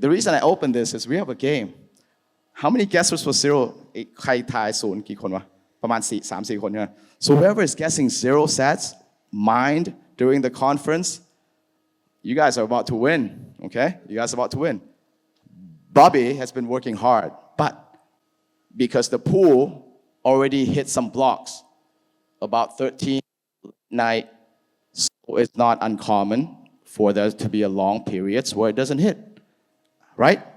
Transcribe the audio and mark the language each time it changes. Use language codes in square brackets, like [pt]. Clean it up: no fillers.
[en] The reason I opened this is we have a game. How many guessers for zero? [th] ใครทายศูนย์กี่คนวะประมาณ3-4 คนใช่ไหม [en] So whoever is guessing 0 sats mined during the conference, you guys are about to win, okay? You guys are about to win. Bobby has been working hard, but because the pool already hit some blocks, about 13 night, so it's not uncommon for there to be a long periods where it doesn't hit, right?